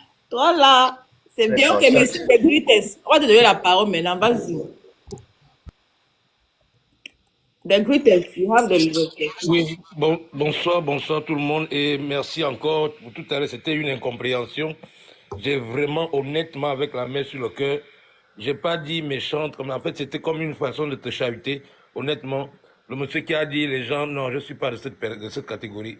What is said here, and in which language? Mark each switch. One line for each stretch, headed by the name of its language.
French: Toi là, c'est bien que monsieur Degrites. On va te donner la parole maintenant, vas-y.
English: Degrites, you have the liberty.
French: Oui, bonsoir tout le monde et merci encore pour tout à l'heure. C'était une incompréhension. J'ai vraiment, honnêtement, avec la main sur le cœur, j'ai pas dit méchante, comme en fait c'était comme une façon de te chahuter. Honnêtement, le monsieur qui a dit les gens, non, je suis pas de cette catégorie.